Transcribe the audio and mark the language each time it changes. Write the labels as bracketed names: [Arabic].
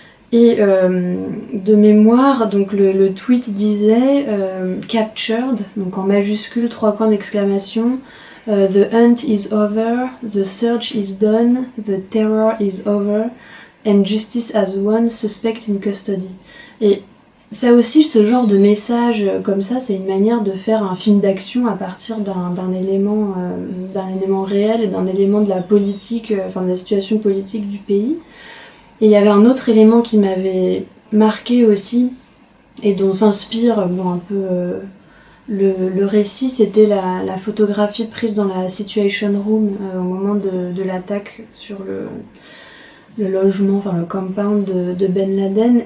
[French] Et de mémoire, donc le tweet disait captured, donc en majuscule, 3 points d'exclamation. [English] The hunt is over, the search is done, the terror is over, and justice has won, suspect in custody. [French] Et ça aussi, ce genre de message comme ça, c'est une manière de faire un film d'action à partir d'un élément réel et d'un élément de la politique, de la situation politique du pays. Et il y avait un autre élément qui m'avait marqué aussi, et dont s'inspire un peu le récit, c'était la photographie prise dans la Situation Room au moment de l'attaque sur le logement, le compound de Ben Laden.